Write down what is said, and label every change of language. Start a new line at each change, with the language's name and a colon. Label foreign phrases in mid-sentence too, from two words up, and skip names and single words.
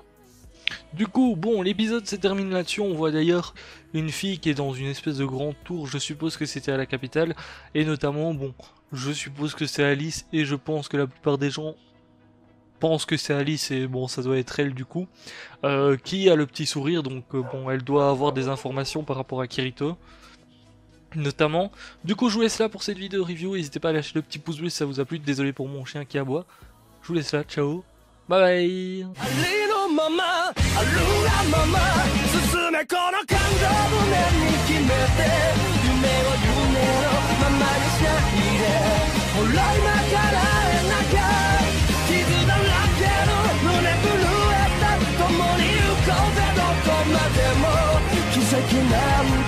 French: Du coup, bon, l'épisode se termine là-dessus, on voit d'ailleurs une fille qui est dans une espèce de grande tour, je suppose que c'était à la capitale, et notamment, bon, je suppose que c'est Alice, et je pense que la plupart des gens pensent que c'est Alice, et bon, ça doit être elle du coup, qui a le petit sourire, donc bon, elle doit avoir des informations par rapport à Kirito, notamment. Du coup, je vous laisse là pour cette vidéo review, n'hésitez pas à lâcher le petit pouce bleu si ça vous a plu, désolé pour mon chien qui aboie, je vous laisse là, ciao,
English: bye bye.
Japanese: ままあるがまま進めこの感情胸に決めて夢を夢のままにしないでほら今からえなきゃ傷だらけの胸震えた共に行こうぜどこまでも奇跡なん